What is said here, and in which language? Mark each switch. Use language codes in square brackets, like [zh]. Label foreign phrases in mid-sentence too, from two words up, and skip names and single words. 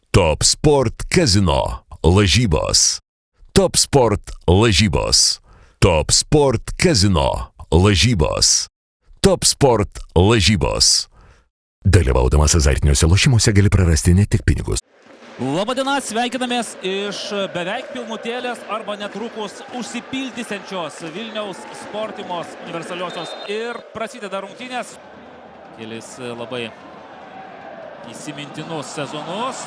[lt] Top Sport Casino lažybos. Top Sport lažybos. Top Sport Casino lažybos. Top Sport lažybos. Dalyvaudamas azartiniuose lošimuose gali prarasti ne tik pinigus. Labadiena, sveikinamės iš beveik pilnutėlės arba netrukus užsipildysiančios Vilniaus Sportimos universaliosios ir prasideda rungtynės. Kelis labai įsimintinus sezonus.